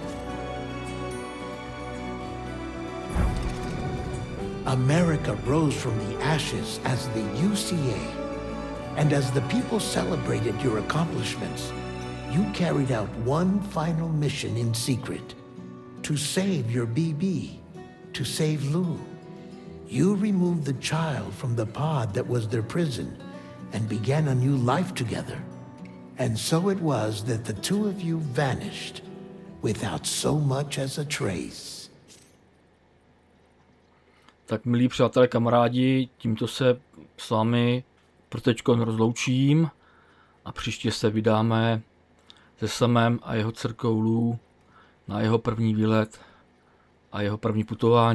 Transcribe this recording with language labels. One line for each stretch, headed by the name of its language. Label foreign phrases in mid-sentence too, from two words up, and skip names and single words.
English: America rose from the ashes as the UCA, and as the people celebrated your accomplishments, you carried out one final mission in secret, to save your BB, to save Lou. You removed the child from the pod that was their prison and began a new life together. And so it was that the two of you vanished without so much as a trace.
Czech: Tak milí přátelé, kamarádi, tímto se s vámi pro teďko rozloučím a příště se vydáme se Samem a jeho dcerkou Lou na jeho první výlet a jeho první putování.